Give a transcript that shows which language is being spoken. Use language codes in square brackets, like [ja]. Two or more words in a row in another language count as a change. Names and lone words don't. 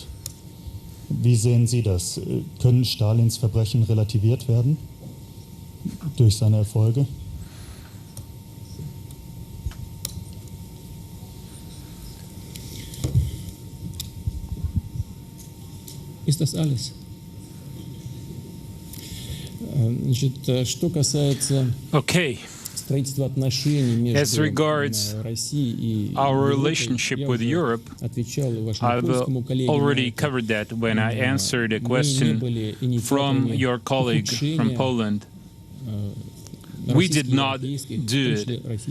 [de] Wie sehen Sie das? Können Stalins Verbrechen relativiert werden durch seine Erfolge? Ist das alles? [ru] Что касается [en] As regards our relationship with Europe, I've already covered that when I answered a question from your colleague from Poland. We did not do it.